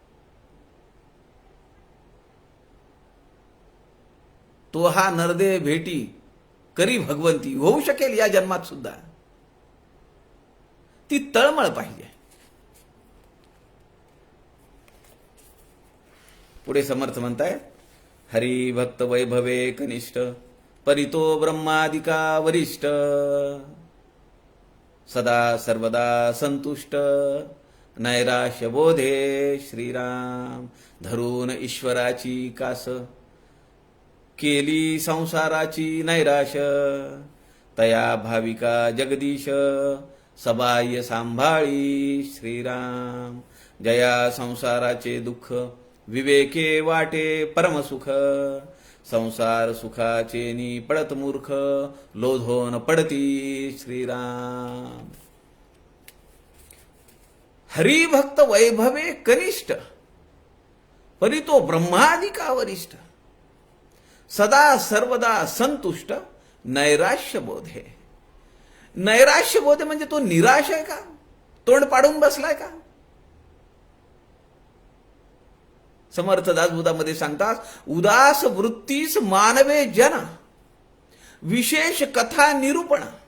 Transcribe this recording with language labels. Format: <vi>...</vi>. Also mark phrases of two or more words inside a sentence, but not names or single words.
<mr>तो हा नरदेह भेटी करी भगवंती होऊ शकेल या जन्मात सुद्धा. ती तळमळ पाहिजे. पुढे समर्थ म्हणताय, हरी भक्त वैभवे कनिष्ठ परितो ब्रह्मादिका वरिष्ठ. सदा सर्वदा संतुष्ट नैराश्य बोधे श्रीराम. धरून ईश्वराची कास केली संसाराची नैराश. तया भाविका जगदीश सबाह्य सांभाळी श्रीराम. जया संसाराचे दुःख विवेके वाटे परमसुख. संसार सुखाचे नी पडत मूर्ख लोधोन पडती श्रीराम. हरिभक्त वैभवे कनिष्ठ परितो ब्रह्मादिका वरिष्ठ. सदा सर्वदा संतुष्ट नैराश्य बोधे. नैराश्य बोधे म्हणजे तो निराश आहे का? तोंड पाडून बसलाय का? समर्थ दासबोधामध्ये सांगतात, उदास वृत्तीस मानवे जन विशेष कथा निरूपण.</mr>